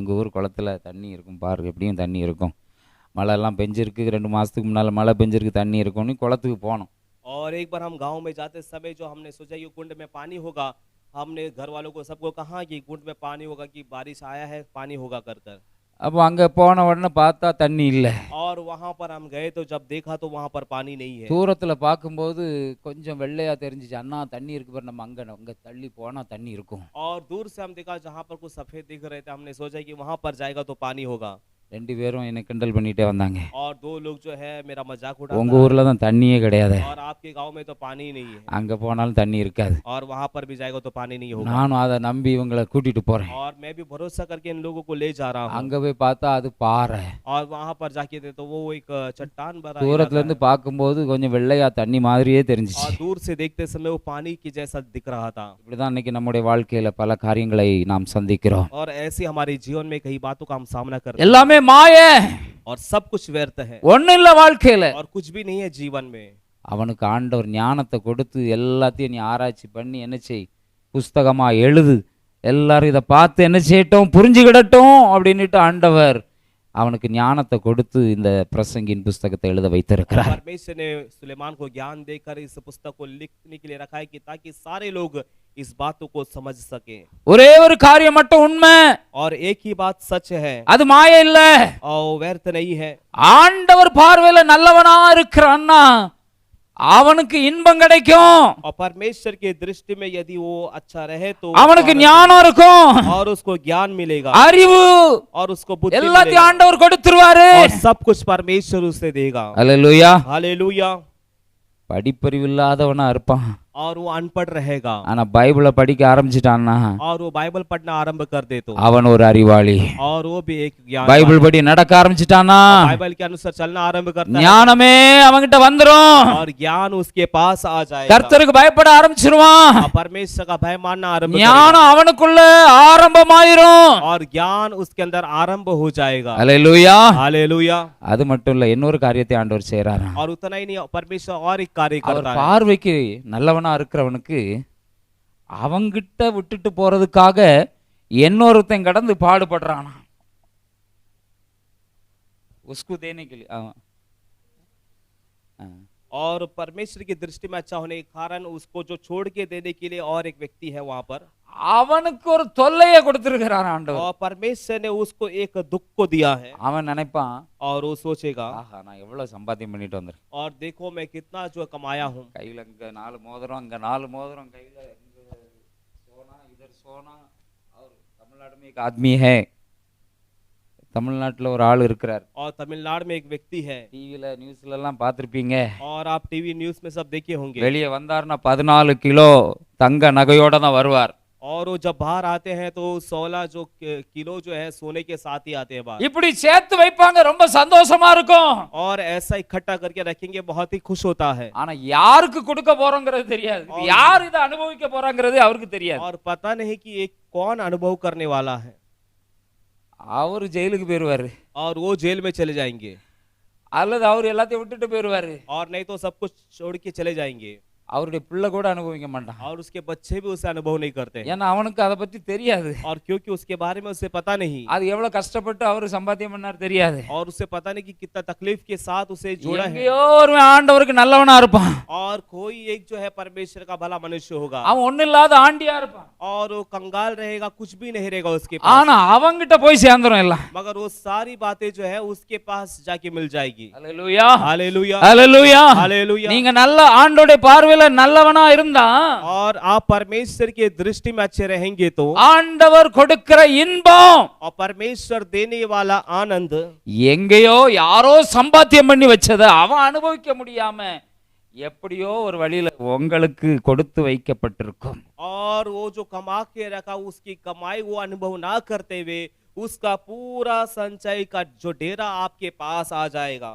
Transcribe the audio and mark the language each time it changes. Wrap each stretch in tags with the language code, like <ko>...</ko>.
<ta>எங்கள் ஊர் குளத்துல தண்ணி இருக்கும் பாரு, எப்படியும் தண்ணி இருக்கும், மழைலாம் பெஞ்சிருக்கு, 2 மாதத்துக்கு முன்னால் மழை பெஞ்சிருக்கு, தண்ணி இருக்கும்னு குளத்துக்கு போனோம்.</ta> <hi>और एक बार हम गांव में जाते समय जो हमने सोचा ये कुंड में पानी होगा, हमने घर वालों को सबको कहा कि कुंड में पानी होगा, कि बारिश आया है पानी होगा कर कर।</hi> <ta>அப்போ அங்கே போன உடனே பார்த்தா தண்ணி இல்லை.</ta> <hi>और वहां पर हम गए तो जब देखा तो वहां पर पानी नहीं है।</hi> <ta>தூரத்தில் பார்க்கும்போது கொஞ்சம் வெள்ளையாக தெரிஞ்சிச்சு. அண்ணா தண்ணி இருக்கு பாரு, நம்ம அங்கே தள்ளி போனால் தண்ணி இருக்கும்.</ta> <hi>और दूर से हम देखा जहां पर कुछ सफेद दिख रहे थे, हमने सोचा कि वहां पर जाएगा तो पानी होगा।</hi> <ta>2 பேரும் என்னை கிண்டல் பண்ணிகிட்டே வந்தாங்க.</ta> <hi>और 2 लोग जो है मेरा मजाक उड़ाते</hi> <ta>உங்கள் ஊரில் தான் தண்ணியே கிடையாது,</ta> <hi>और आपके गांव में तो पानी नहीं है,</hi> <ta>அங்கே போனாலும் தண்ணி இருக்காது.</ta> <hi>और वहां पर भी जाएगा तो पानी नहीं होगा।</hi> <ta>நானும் அதை நம்பி இவங்களை கூட்டிகிட்டு போகிறேன்.</ta> <hi>और मैं भी भरोसा करके इन लोगों को ले जा रहा हूँ।</hi> <ta>அங்கே போய் பார்த்தா அது பாறை.</ta> <hi>और वहां पर जाके थे तो वो एक चट्टान भरा</hi> <ta>தூரத்துலேருந்து பார்க்கும்போது கொஞ்சம் வெள்ளையா தண்ணி மாதிரியே தெரிஞ்சிச்சு.</ta> <hi>और दूर से देखते समय वो पानी की जैसा दिख रहा था।</hi> <ta>இப்படிதான் இன்னைக்கு நம்முடைய வாழ்க்கையில பல காரியங்களை நாம் சந்திக்கிறோம்.</ta> <hi>और ऐसे हमारे जीवन में कई बातों का हम सामना करते हैं</hi> <ta>எல்லாமே மாயை,</ta> <hi>और सब कुछ व्यर्थ है</hi> <ta>ஒண்ணும் இல்ல வாழ்க்கையில.</ta> <hi>और कुछ भी नहीं है जीवन में।</hi> <ta>அவனுக்கு ஆண்டவர் ஞானத்தை கொடுத்து எல்லாத்தையும் நீ ஆராய்ச்சி பண்ணி என்ன செய், புஸ்தகமா எழுது, எல்லாரும் இதை பார்த்து என்ன செய்யட்டும், புரிஞ்சுக்கிடட்டும் அப்படின்னுட்டு ஆண்டவர் அவனுக்கு ஞானத்தை கொடுத்து இந்த பிரசங்கின் புஸ்தகத்தை எழுத வைத்திருக்கிறார்.</ta> <hi>परमेश्वर ने सुलेमान को ज्ञान देकर इस पुस्तक को लिखने के लिए रखा है कि ताकि सारे लोग इस बातों को समझ सके।</hi> <ta>ஒரே ஒரு காரியம் மட்டும் உண்மை,</ta> <hi>और एक ही बात सच है,</hi> <ta>அது மாயை இல்ல,</ta> <hi>और व्यर्थ नहीं है।</hi> <ta>ஆண்டவர் பார்வையில நல்லவனா இருக்கிறான்னா அவனுக்கு இன்பம் கிடைக்கும்.</ta> <hi>और परमेश्वर की दृष्टि में यदि वो अच्छा रहे तो</hi> <ta>அவனுக்கு ஞானம் இருக்கும்,</ta> <hi>और उसको ज्ञान मिलेगा,</hi> <ta>அறிவு,</ta> <hi>और उसको बुद्धि</hi> <ta>எல்லாத்தையும்</ta> <hi>मिलेगा,</hi> <ta>ஆண்டவர் கொடுத்துருவாரு.</ta> <hi>और सब कुछ परमेश्वर उसे देगा।</hi> <ta>அல்லேலூயா.</ta> <hi>हालेलुया।</hi> <ta>படிப்பறிவு இல்லாதவனா இருப்பான்,</ta> <hi>और वो अनपढ़ रहेगा,</hi> <ta>ஆனா பைபிளை படிக்க ஆரம்பிச்சிட்டான்னா</ta> <hi>और वो बाइबल पढ़ना आरंभ कर दे तो</hi> <ta>அவன் ஒரு அறிவாளி.</ta> <hi>और वो भी एक ज्ञान,</hi> <ta>பைபிள் படி நடக்க ஆரம்பிச்சிட்டானா</ta> <hi>बाइबल के अनुसार चलना आरंभ करता है,</hi> <ta>ஞானமே அவன்கிட்ட வந்துரும்.</ta> <hi>और ज्ञान उसके पास आ जाएगा,</hi> <ta>கர்த்தருக்கு பயப்பட ஆரம்பிச்சிருவான்.</ta> <hi>और परमेश्वर का भय मानना आरंभ</hi> <ta>ஞானம் அவனுக்குள்ள ஆரம்பமாயிரும்.</ta> <hi>और ज्ञान उसके अंदर आरंभ हो जाएगा।</hi> <ta>அல்லேலூயா.</ta> <hi>हालेलुया।</hi> <ta>அது மட்டும் இல்ல, இன்னொரு காரியத்தை ஆண்டவர் செய்றாராம்.</ta> <hi>और उतना ही नहीं, परमेश्वर और एक कार्य</hi> <ta>அவர்</ta> <hi>करता है।</hi> <ta>பார்வைக்கு நல்லவனா இருக்கிறவனுக்கு அவங்கிட்ட விட்டுட்டு போறதுக்காக இன்னொருத்தன் கடந்து பாடுபடுறானா.</ta> <hi>उसको देने के लिए और परमेश्वर की दृष्टि में अच्छा होने के कारण उसको जो छोड़ के देने के लिए और एक व्यक्ति है वहां पर,</hi> <ta>அவனுக்கு ஒரு தொல்லையை கொடுத்திருக்கிறான் ஆண்டவர்.</ta> <hi>और परमेश्वर ने उसको एक दुख को दिया है,</hi> <ta>அவன் நினைப்பான்,</ta> <hi>और वो सोचेगा</hi> <ta>ஆஹா நான் எவ்வளவு சம்பாத்தியம் பண்ணிட்டு வந்திருக்கேன்,</ta> <hi>और देखो मैं कितना जो कमाया हूँ,</hi> <ta>கையில இங்க 4 மோதிரம், அங்க 4 மோதிரம், கையில இங்க</ta> <hi>सोना, इधर सोना. और तमिलनाडु में एक आदमी है,</hi> <ta>தமிழ்நாட்டுல ஒரு ஆள் இருக்கிறார்.</ta> <hi>और तमिलनाडु में एक व्यक्ति है,</hi> <ta>டிவில நியூஸ்ல எல்லாம் பார்த்திருப்பீங்க.</ta> <hi>और आप टीवी न्यूज में सब देखे होंगे,</hi> <ta>வெளியே வந்தாருன்னா 14 கிலோ தங்க நகையோட தான் வருவார்.</ta> <hi>और वो जब बाहर आते हैं तो 16 जो किलो जो है सोने के साथ ही आते हैं बाहर,</hi> <ta>இப்படி சேர்த்து வைப்பாங்க, ரொம்ப சந்தோஷமா இருக்கும்.</ta> <hi>और ऐसा इकट्ठा करके रखेंगे, बहुत ही खुश होता है।</hi> <ta>ஆனா யாருக்கு கொடுக்க போறோங்கிறது தெரியாது, யார் இதை அனுபவிக்க போறாங்கிறது அவருக்கு தெரியாது.</ta> <hi>और पता नहीं कि एक कौन अनुभव करने वाला है,</hi> <ta>அவர் ஜெயிலுக்கு போயிருவாரு,</ta> <hi>और वो जेल में चले जाएंगे,</hi> <ta>அல்லது அவர் எல்லாத்தையும் விட்டுட்டு போயிருவாரு.</ta> <hi>और नहीं तो सब कुछ छोड़ के चले जाएंगे,</hi> <ta>அவருடைய பிள்ளை கூட அனுபவிக்க மாட்டான்.</ta> <hi>और उसके बच्चे भी उसे अनुभव नहीं करते,</hi> <ta>ஏன்னா அவனுக்கு அதை பத்தி தெரியாது.</ta> <hi>और क्योंकि उसके बारे में उसे पता नहीं,</hi> <ta>அது எவ்வளவு கஷ்டப்பட்டு அவரு சம்பாத்தியம் பண்ணார் தெரியாது.</ta> <hi>और उसे पता नहीं कि कितना तकलीफ के साथ उसे जोड़ा है।</hi> <ta>எங்கேயோ ஒரு ஆண்டவருக்கு நல்லவனா இருப்பான்,</ta> <hi>और कोई एक जो है परमेश्वर का भला मनुष्य होगा,</hi> <ta>அவன் ஒண்ணு இல்லாத ஆண்டியா இருப்பான்,</ta> <hi>और वो कंगाल रहेगा, कुछ भी नहीं रहेगा उसके पास,</hi> <ta>ஆனா அவங்கிட்ட போய் சேர்ந்துரும் எல்லாம்.</ta> <hi>मगर वो सारी बातें जो है उसके पास जाके मिल जाएगी।</hi> <ta>அல்லேலூயா.</ta> <hi>हालेलुया।</hi> <ta>அல்லேலூயா.</ta> <hi>हालेलुया।</hi> <ta>நீங்க நல்ல ஆண்டோட பார்வையில பார்வையில நல்லவனா இருந்தா</ta> <hi>और आप परमेश्वर की दृष्टि में अच्छे रहेंगे तो</hi> <ta>ஆண்டவர் கொடுக்கிற இன்பம்</ta> <hi>और परमेश्वर देने वाला आनंद</hi> <ta>எங்கேயோ யாரோ சம்பாத்தியம் பண்ணி வச்சத அவன் அனுபவிக்க முடியாம எப்படியோ ஒரு வழியில உங்களுக்கு கொடுத்து வைக்கப்பட்டிருக்கும்.</ta> <hi>और वो जो कमा के रखा उसकी कमाई वो अनुभव ना करते हुए उसका पूरा संचय का जो डेरा आपके पास आ जाएगा।</hi>